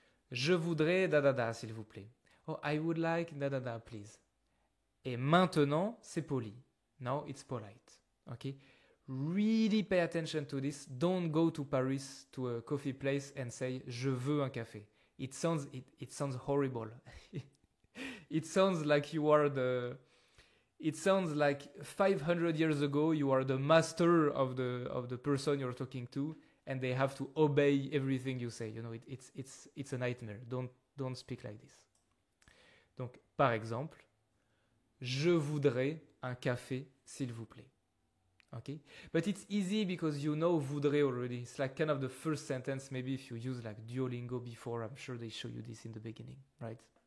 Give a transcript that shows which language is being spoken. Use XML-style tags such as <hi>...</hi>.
<fr>Je voudrais da da da, s'il vous plaît.</fr> <en>Oh, I would like da da da, please.</en> <fr>Et maintenant, c'est poli.</fr> <en>Now it's polite. Okay? Really pay attention to this. Don't go to Paris to a coffee place and say</en> <fr>je veux un café.</fr> <en>It sounds horrible. It sounds like you are it sounds like 500 years ago you are the master of the person you're talking to and they have to obey everything you say. You know, it's a nightmare. Don't speak like this.</en> <fr>Donc, par exemple, je voudrais un café, s'il vous plaît. Okay?</fr> <en>But it's easy because you know voudrais already. It's like kind of the first sentence. Maybe if you use like Duolingo before, I'm sure they show you this in the beginning, right?</en>